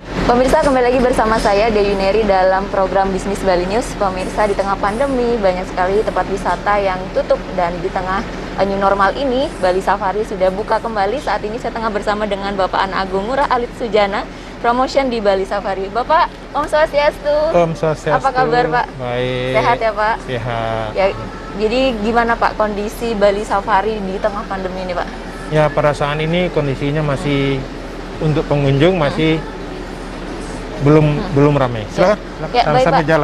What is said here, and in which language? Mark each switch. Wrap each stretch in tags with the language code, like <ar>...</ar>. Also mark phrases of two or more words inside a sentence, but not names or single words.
<id>Pemirsa, kembali lagi bersama saya Deyuneri dalam program Bisnis Bali News. Pemirsa, di tengah pandemi banyak sekali tempat wisata yang tutup, dan di tengah</id> <en>new normal</en> <id>ini Bali Safari sudah buka kembali. Saat ini saya tengah bersama dengan Bapak An Agung Ngurah Alit Sujana, promotion di Bali Safari. Bapak, Om Swastiastu. Om Swastiastu. Apa kabar, Pak? Baik. Sehat ya, Pak? Sehat. Ya, jadi gimana Pak kondisi Bali Safari di tengah pandemi ini, Pak? Ya, pada saat ini kondisinya masih untuk pengunjung masih belum ramai. Silakan, Ya, baik, sampai Pak. jalan.</id>